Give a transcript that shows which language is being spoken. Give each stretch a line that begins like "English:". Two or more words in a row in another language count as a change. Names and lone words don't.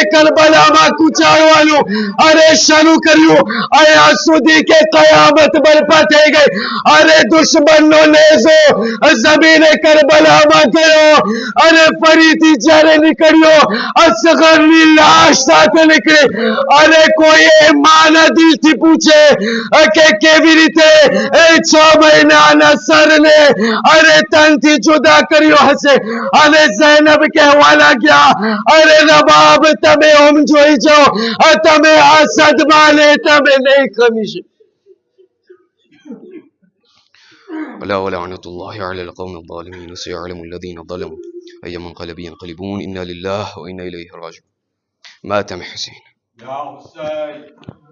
Gujarati: કરબલામાં કૂચાડવાનું અરે શરૂ કર્યું, અહીંયા સુધી કે કયામત બરપા થઈ ગઈ અને દુશ્મનનો નેઝો જમીને કરબલામાં ગયો અને ફરીથી જ્યારે નીકળ્યો, અસગરની લાશ સાથે નીકળી અને કોઈ માના દિલથી પૂછે કે કેવી રીતે એ 6 મહિનાના સરને અરે તનથી જુદા કર્યો હશે. અને ઝૈનબ કહેવા લાગ્યા, અરે રબાબ, તમે ઓમ જોઈ જાઓ, તમે આ સદમાને તમે નહીં ખમી શકો.
Arabic: ولا ولعنة الله على القوم الظالمين سيعلم الذين ظلموا أي منقلب ينقلبون إنا لله وإنا إليه راجعون. مات حسين. يا حسين.